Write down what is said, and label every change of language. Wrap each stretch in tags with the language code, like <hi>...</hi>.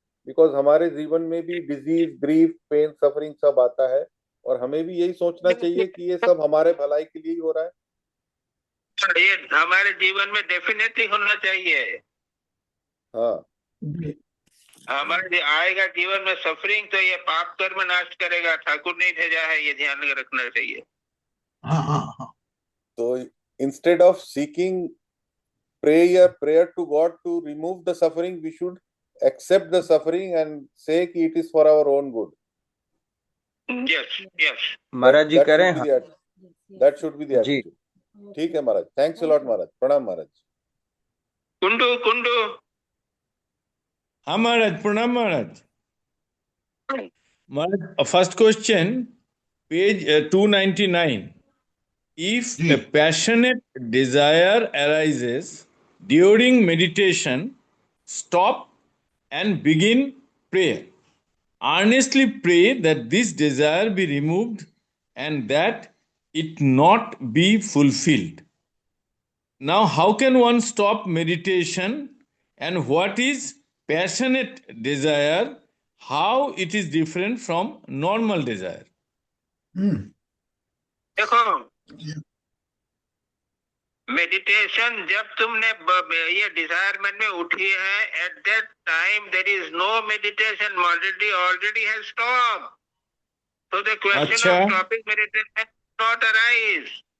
<hi>Because हमारे जीवन में भी डिजीज, ग्रीफ, पेन, सफरिंग सब आता है, और हमें भी यही सोचना चाहिए कि ये सब हमारे भलाई के लिए ही हो रहा है। ये हमारे जीवन में डेफिनेटली होना चाहिए। हाँ, हमारे आएगा जीवन में सफरिंग, तो ये पाप कर्म नाश करेगा। ठाकुर ने भेजा है, ये ध्यान में रखना चाहिए।</hi> <en>तो instead of seeking prayer to God to remove the suffering, we should accept the suffering and say कि it is for our own good. Yes, yes.</en> <hi>महाराज जी कह रहे हैं</hi> <en>that should be the</en> <hi>ji.</hi> <en>attitude.</en> <hi>ठीक है महाराज, thanks a lot महाराज। प्रणाम महाराज। कुंडू। हाँ महाराज, प्रणाम महाराज। महाराज, first question, page 299.</hi> <en>If a passionate desire arises during meditation, stop and begin prayer. Earnestly pray that this desire be removed and that it not be fulfilled. Now, how can one stop meditation, and what is passionate desire? How it is different from normal desire? देखो, meditation</en> <hi>जब तुमने ये Dzire मन में उठी है,</hi> <en>At that time there is no meditation, already has stop. So the question of stopping meditation not arise.</en>